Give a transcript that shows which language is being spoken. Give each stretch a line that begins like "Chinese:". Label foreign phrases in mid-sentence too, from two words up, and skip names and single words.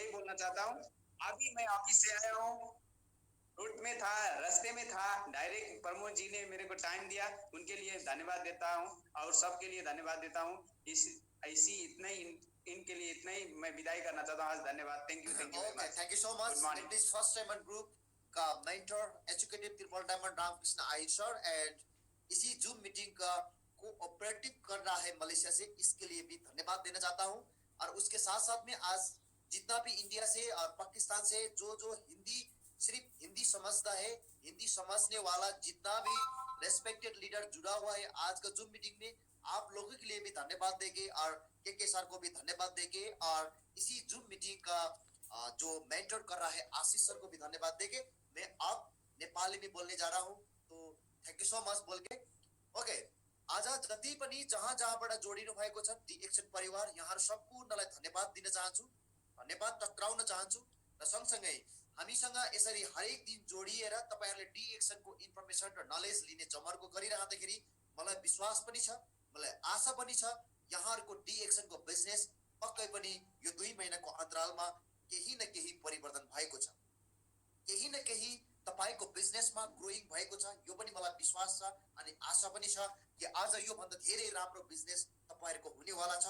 Hindi: यही बोलना चाहता हूँ। अभी मैं ऑफिस से आया हूँ, रूट में था, रास्ते में था, डायरेक्ट प्रमोद जी ने मेरे को टाइम दिया, उनके लिए धन्यवाद देता हूँ और सबके लिए धन्यवाद देता हूँ। ऐसी इतना ही इनके लिए इतना ही मैं विदाई करना चाहता हूँ आज।
English: धन्यवाद। thank you very much. thank you so much. this first diamond group
Hindi: का
English: mentor educative triple diamond
Hindi: रामकृष्ण आहिर सर, एंड इसी
English: zoom meeting
Hindi: का कोऑपरेटिव कर रहा है मलेशिया से, इसके लिए भी धन्यवाद देना चाहता हूँ। और उसके साथ साथ में आज जितना भी इंडिया से और पाकिस्तान से जो जो हिंदी सिर्फ हिंदी समझता है, हिंदी समझने वाला जितना भी
English: respected leader
Hindi: जुड़ा हुआ है आज का
English: zoom meeting
Hindi: में, आप लोगों के लिए भी धन्यवाद देंगे और के सर को भी धन्यवाद देंगे और इसी
English: zoom meeting
Hindi: का जो मेंटर कर रहा है आशीष सर को भी धन्यवाद देंगे। मैं अब नेपाली में बोलने जा रहा हूँ, तो
English: thank you so much
Hindi: बोल के ओके।
Nepali: आज जति पनि जहाँ जहाँबाट जोडिनु भएको छ डी एक्सन परिवार, यहाँ सम्पूर्णलाई धन्यवाद दिन चाहन्छु, धन्यवाद टक्राउन चाहन्छु र सँगसँगै हामीसँग यसरी हरेक दिन जोडिएर तपाईहरुले डी एक्सनको इन्फर्मेसन र नलेज लिने जमर्को गरिरहँदाखेरि मलाई विश्वास पनि छ, मलाई आशा पनि छ यहाँहरुको डी एक्सनको बिजनेस पक्कै पनि यो 2 महिनाको अन्तरालमा केही न केही परिवर्तन भएको छ, केही न केही तपाईको बिजनेसमा ग्रोइङ भएको छ, यो पनि मलाई विश्वास छ अनि आशा पनि छ कि आज यो भन्दा धेरै राम्रो बिजनेस तपाईहरुको हुनेवाला छ।